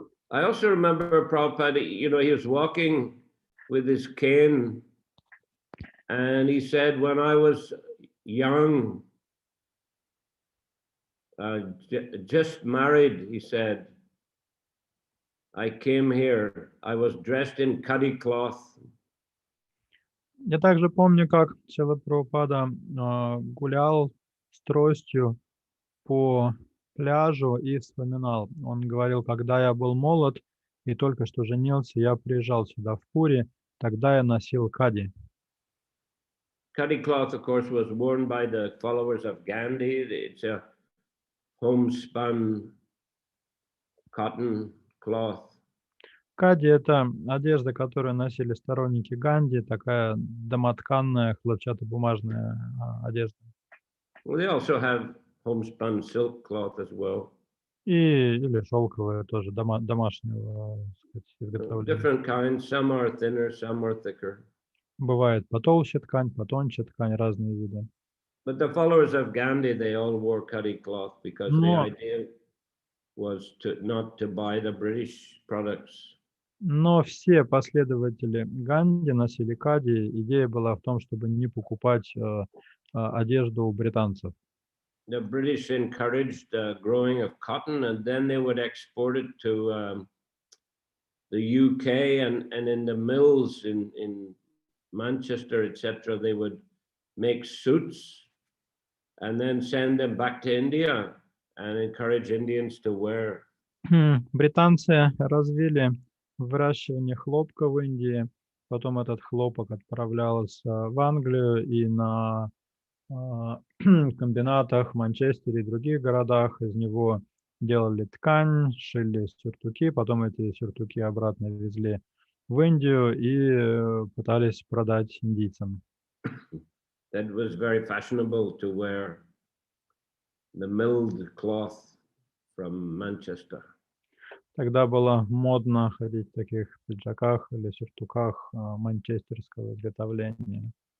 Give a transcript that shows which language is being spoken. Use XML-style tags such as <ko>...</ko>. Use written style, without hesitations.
<en>I also remember Prabhupada, you know, he was walking with his cane, and he said, when I was young, just married, he said, I came here, I was dressed in cuddy cloth.</en> <ru>Я также помню, как Шрила Прабхупада гулял с тростью по пляжу и вспоминал. Он говорил, когда я был молод и только что женился, я приезжал сюда в Пури, тогда я носил кади.</ru> <en>Cuddy cloth, of course, was worn by the followers of Gandhi. It's a homespun cotton cloth.</en> <ru>Кади – это одежда, которую носили сторонники Ганди, такая домотканная хлопчатобумажная одежда.</ru> <en>Well, they also have homespun silk cloth as well.</en> <ru>Или шелковая тоже, домашнего изготовления.</ru> <en>Different kinds, some are thinner, some are thicker.</en> <ru>Бывает потолще ткань, потоньше ткань, разные виды.</ru> <en>But the followers of Gandhi, they all wore cuddy cloth because the idea was not to buy the British products.</en> <ru>Но все последователи Ганди носили кади. Идея была в том, чтобы не покупать одежду у британцев.</ru> <en>The British encouraged growing of cotton, and then they would export it to the UK, and in the mills in Manchester, etc., they would make suits and then send them back to India and encourage Indians to wear.</en> <ru>Британцы развили выращивание хлопка в Индии. Потом этот хлопок отправлялся в Англию, и на комбинатах в Манчестере и других городах из него делали ткань, шили сюртуки, потом эти сюртуки обратно везли в Индию и пытались продать индийцам.</ru> <en>That was very fashionable to wear the milled cloth from Manchester.</en> <ru>Тогда было модно ходить в таких пиджаках или сюртуках манчестерского изготовления.</ru>